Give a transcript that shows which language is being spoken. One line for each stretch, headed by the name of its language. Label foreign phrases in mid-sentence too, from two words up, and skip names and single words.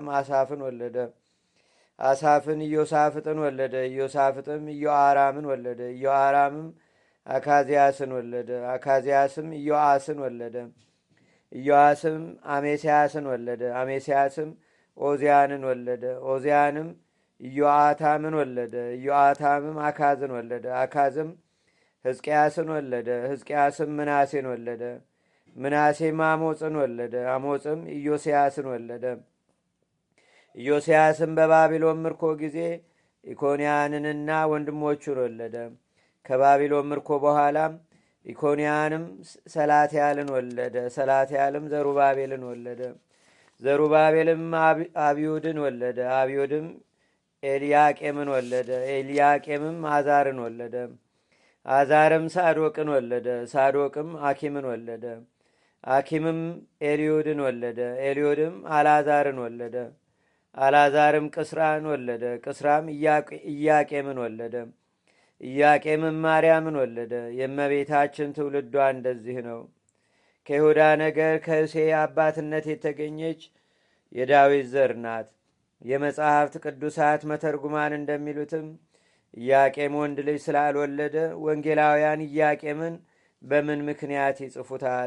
Amharic: አሳፍን ወለደ። አሳፍን ኢዮሳፍጥን ወለደ። ኢዮሳፍጥም ኢዮአራምን ወለደ። ኢዮአራምም አካዚያስን ወለደ። አካዚያስም ኢዮአስን ወለደ። ኢዮአስም አሜስያስን ወለደ። አሜስያስም ኦዚያንን ወለደ። ኦዚያንም ኢዮአታምን ወለደ። ኢዮአታምም አካዝን ወለደ። አካዝም ሕዝቅያስን ወለደ። ሕዝቅያስም ምናሴን ወለደ። ምናሴም አሞፅን ወለደ። አሞፅም ኢዮስያስን ወለደ። ኢዮስያስም በባቢሎን ምርኮ ጊዜ ኢኮንያንንና ወንድሞቹን ወለደ። ከባቢሎን ምርኮ በኋላም ኢኮንያንም ሰላትያልን ወለደ። ሰላትያልም ዘሩባቤልን ወለደ። ዘሩባቤልም አብዩድን ወለደ። አብዩድም ኤልያቄምን ወለደ። ኤልያቄምም አዛርን ወለደ። አዛርም ሳዶቅን ወለደ። ሳዶቅም አኪምን ወለደ። አኪምም ኤልዮድን ወለደ። ኤልዮድም አልዓዛርን ወለደ። አልዓዛርም ቅስራን ወለደ። ቅስራም ኢያቄምን ወለደ። ኢያቄምም ማርያምን ወለደ። የእመቤታችን ትውልዷ እንደዚህ ነው። ከይሁዳ ነገድ ከእሴይ አባትነት የተገኘች የዳዊት ዘር ናት። የመጻሕፍት ቅዱሳት መተርጉማን እንደሚሉትም ኢያቄም ወንድ ልጅ ስላልወለደ ወንጌላውያን ኢያቄምን በምን ምክንያት ይጽፉታል?